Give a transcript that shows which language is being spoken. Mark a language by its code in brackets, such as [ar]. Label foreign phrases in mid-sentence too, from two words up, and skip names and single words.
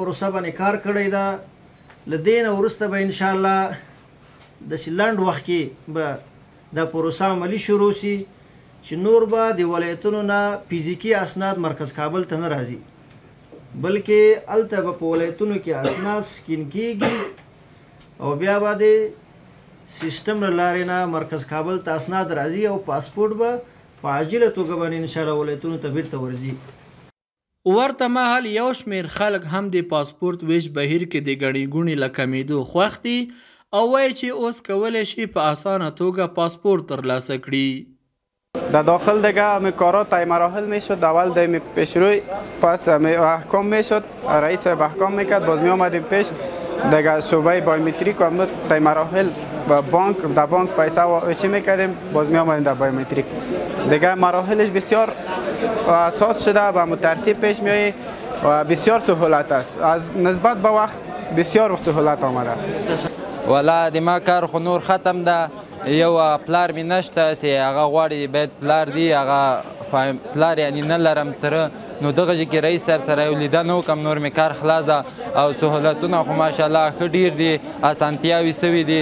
[ps] پروسه باندې کار کړی ده له دې نه وروسته به انشاءالله داسې لنډ وخت کې به دا پروسه عملي شروع شي چې نور به د ولایتونو نه فزیکي اسناد مرکز کابل ته نه راځي بلکې هلته به په ولایتونو کې اسناد سکین کېږي او بیا به د سیستم له لارې نه مرکز کابل ته اسناد راځي او پاسپورت به په عاجله توګه باندې انشاءالله ولایتونو ته بیرته ورځي ورته مهال یو شمېر خلک هم د پاسپورت ویش بهیر کې د ګڼې ګوڼې له کمېدو خوښ دي او وایي چې اوس کولی شي په اسانه توګه پاسپورت ترلاسه کړي [fa] در داخل دیگه همه کارا طی مراحل میشد اول دیم پیشروی پس احکام میشد رئیس احکام میکرد باز می آمدیم پیش دیگه شعبه بایومتریک و طی مراحل بانک در بانک پیسه چی میکردیم باز می آمدیم در بایومتریک دیگه مراحلش بسیار اساس شده و مترتیب پیش میایی و بسیار سهولت است از نسبت به وقت بسیار سهولت آمده [ps] ولا د ما کار خو نور ختم ده یو پلار می نشته چې هغه غواړي باید پلار دی هغه پلار یعنی نه لرم تره نو دغه کې رئیس صاحب سره یو لیدنه وکړم نور مې کار خلاص ده او سهولتونه خو ماشاءالله ښه ډېر دي اسانتیاوې سوي دي